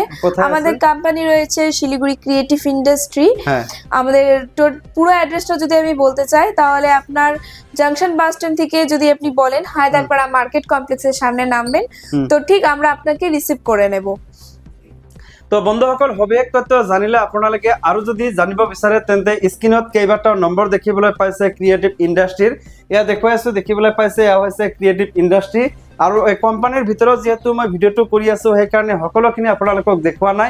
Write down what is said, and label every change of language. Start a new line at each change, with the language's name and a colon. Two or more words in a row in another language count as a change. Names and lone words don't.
Bangla: আমাদের কোম্পানি রয়েছে শিলিগুড়ি ক্রিয়েটিভ ইন্ডাস্ট্রি। আমাদের পুরো অ্যাড্রেসটা যদি আমি বলতে চাই তাহলে আপনার জাংশন বাস স্ট্যান্ড থেকে যদি আপনি বলেন হায়দারপাড়া মার্কেট কমপ্লেক্সের সামনে নামবেন, তো ঠিক আমরা আপনাকে রিসিভ করে নেব।
Assamese: তো বন্ধুসকল, সবিশেষ তথ্য জানিলে আপোনালোকে আৰু যদি জানিব বিচাৰে তেন্তে স্ক্ৰীনত কেইবাটাও নম্বৰ দেখিবলৈ পাইছে ক্ৰিয়েটিভ ইণ্ডাষ্ট্ৰীৰ। এয়া দেখুৱাই আছো, দেখিবলৈ পাইছে এয়া হৈছে ক্ৰিয়েটিভ ইণ্ডাষ্ট্ৰী। আৰু এই কোম্পানীৰ ভিতৰত যেহেতু মই ভিডিঅ'টো কৰি আছো সেইকাৰণে সকলোখিনি আপোনালোকক দেখুওৱা নাই।